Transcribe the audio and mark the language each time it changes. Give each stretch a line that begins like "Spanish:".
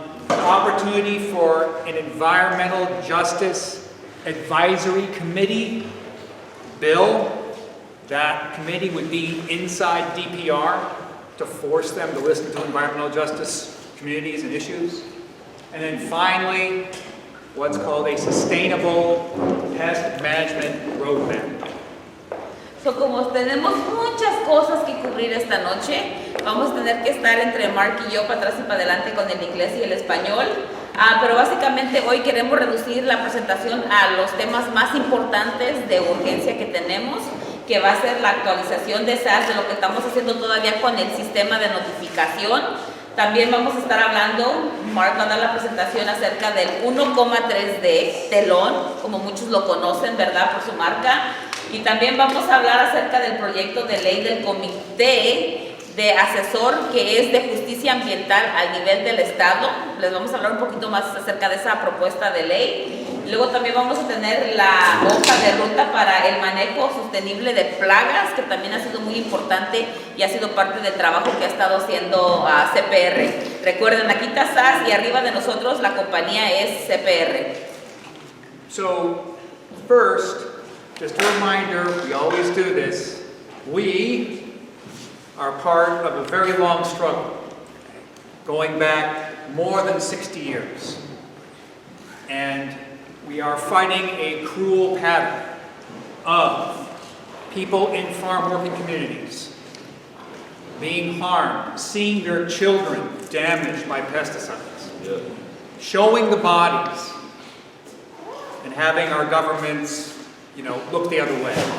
English: Opportunity for an environmental justice advisory committee bill. That committee would be inside DPR to force them to listen to environmental justice communities and issues. And then finally, what's called a sustainable pest management roadmap.
Spanish: So, como tenemos muchas cosas que cubrir esta noche, vamos a tener que estar entre Mark y yo para atrás y para adelante con el inglés y el español. Pero básicamente hoy queremos reducir la presentación a los temas más importantes de urgencia que tenemos, que va a ser la actualización de SASS, de lo que estamos haciendo todavía con el sistema de notificación. También vamos a estar hablando, Mark va a dar la presentación acerca del 1,3D, telón, como muchos lo conocen, ¿verdad? Por su marca. Y también vamos a hablar acerca del proyecto de ley del comité de asesor que es de justicia ambiental al nivel del estado. Les vamos a hablar un poquito más acerca de esa propuesta de ley. Luego también vamos a tener la hoja de ruta para el manejo sostenible de plagas, que también ha sido muy importante y ha sido parte del trabajo que ha estado haciendo CPR. Recuerden, aquí está SASS y arriba de nosotros la compañía es CPR.
English: So, first, just a reminder, we always do this. We are part of a very long struggle, going back more than 60 years. And we are fighting a cruel pattern of people in farm working communities being harmed, seeing their children damaged by pesticides, showing the bodies, and having our governments, look the other way.